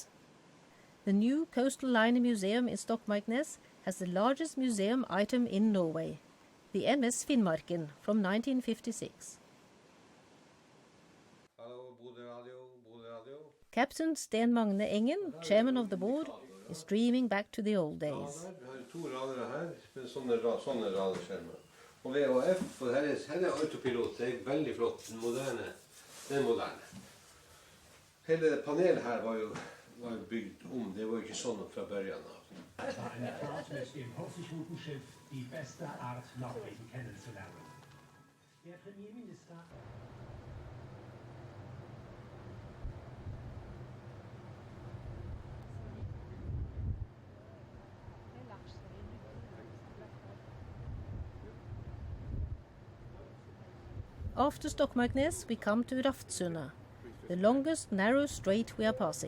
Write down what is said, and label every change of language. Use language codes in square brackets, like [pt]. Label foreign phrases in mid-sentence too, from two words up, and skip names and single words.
[en] The new coastal liner museum in Stokmarknes has the largest museum item in Norway, the MS Finnmarken from 1956. Captain Sten Magne Engen, chairman of the board, is dreaming back to the old days. [no] Vi har 2 rader her, med sånne raderskjermer. Og VHF, og her er autopilot, det er veldig flott, moderne. Det er moderne. Hele panelet her var jo bygd om, det var jo ikke sånn fra børjan av. [de] Eine Fahrt mit dem Hurtigrutenschiff die beste Art, Norwegen kennenzulernen. Der Premierminister... [en] After Stokmarknes, we come to Raftsunda, the longest narrow strait we are passing.